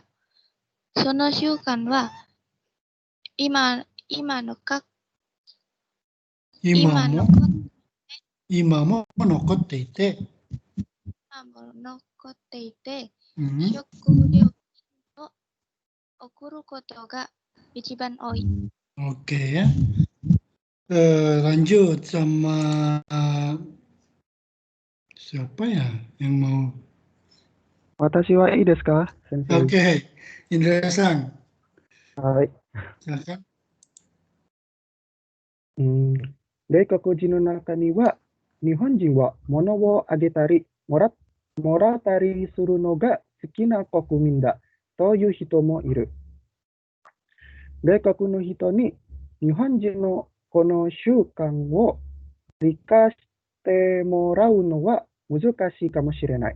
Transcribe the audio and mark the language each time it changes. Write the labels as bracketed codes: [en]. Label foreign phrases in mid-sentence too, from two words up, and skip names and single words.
[ja] その習慣は今も残っていて、食料を送ることが一番多い。 [id] Oke ya. Lanjut sama siapa ya yang mau? [ja] 私はいいですか、先生? [id] Oke, Indra Sang. Hai. Silakan. [ja] 外国人の中には、日本人は物をあげたり、もらったりするのが好きな国民だという人もいる。外国の人に日本人のこの習慣を理解してもらうのは難しいかもしれない。